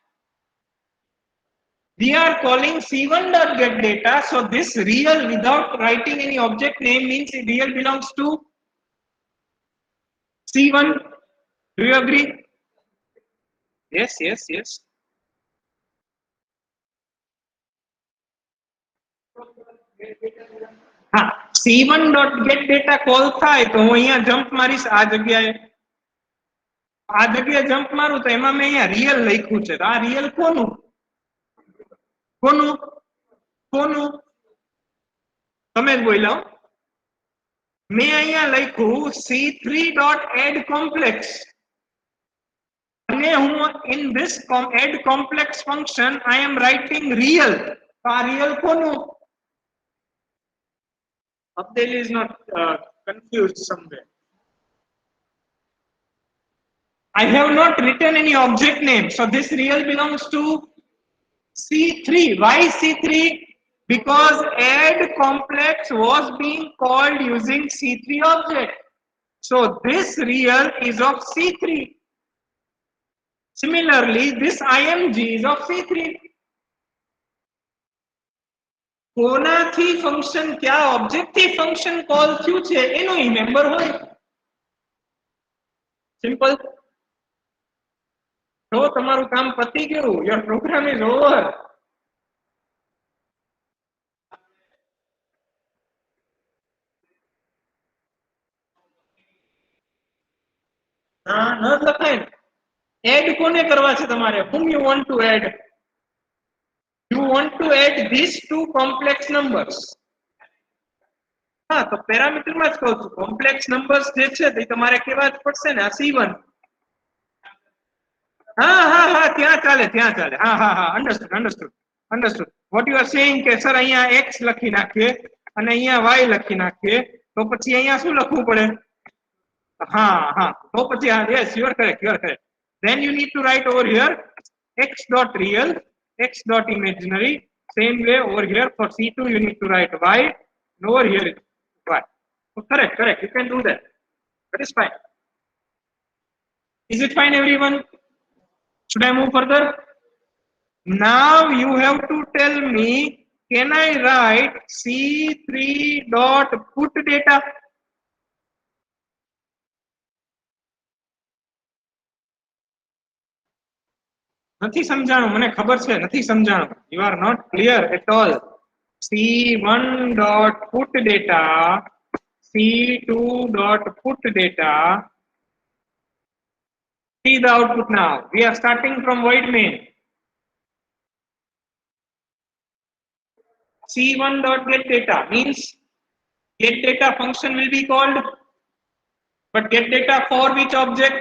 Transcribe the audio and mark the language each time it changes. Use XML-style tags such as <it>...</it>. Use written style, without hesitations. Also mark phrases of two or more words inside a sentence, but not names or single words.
<en>We are calling C1 dot get data, so this real without writing any object name means real belongs to C1. Do you agree? Yes, yes, yes.</en> <gu>हाँ,</gu> <en>C1 dot get data call</en> <gu>થાય તો હું અહીંયા જમ્પ મારીશ આ જગ્યાએ. આ જગ્યાએ જમ્પ મારું તો એમાં મેં અહીંયા રિયલ લખ્યું છે. તો આ રિયલ કોનું? કોનું? કોનું? તમે જ બોલ્યા. મેં અહીંયા લખ્યું</gu> <en>C3 dot add complex.</en> <gu>અને હું</gu> <en>in this add complex function I am writing real.</en> <gu>તો આ real કોનું?</gu> <en>Abdel is not confused somewhere. I have not written any object name, so this real belongs to C3. Why C3? Because add complex was being called using C3 object. So this real is of C3. Similarly, this IMG is of C3.</en> <gu>કોનાથી ફંક્શન ક્યા ઓબ્જેક્ટ થી ફંક્શન કોલ થયું છે એનો ઈ મેમ્બર હોય. સિમ્પલ. તો તમારું કામ પતી ગયું.</gu> <en>your program is over.</en> <gu>ના ન લખાય. એડ કોને કરવા છે તમારે?</gu> <en>whom you want to add? You want to add these two complex numbers.</en> <hi>हाँ तो पैरामीटर में ज कहूं</hi> <gu>છું</gu> <en>complex numbers</en> <gu>જે છે તે તમારે કેવા જ પડશે ને. આ C1.</gu> <hi>हाँ हाँ हाँ</hi> <gu>ત્યાં ચાલે ત્યાં ચાલે.</gu> <hi>हाँ हाँ हाँ</hi> <en>understood understood understood. What you are saying</en> <gu>કે સર અહીંયા x લખી નાખીએ અને અહીંયા y લખી નાખીએ તો પછી અહીંયા શું લખવું પડે?</gu> <hi>हाँ हाँ</hi> <gu>તો પછી</gu> <en>हाँ yes you are correct you are correct. Then you need to write over here x dot real x dot imaginary. Same way over here for C2 you need to write y and over here is y. So correct correct you can do that. That is fine. Is it fine everyone? Should I move further? Now you have to tell me, can I write C3 dot put data?</en> <gu>નથી સમજાણું મને ખબર છે નથી સમજાણું.</gu> <en>You are not clear at all. C1 dot put data, C2 dot put data. See the output now. We are starting from void main. C1 dot get data means get data function will be called, but get data for which object?</en>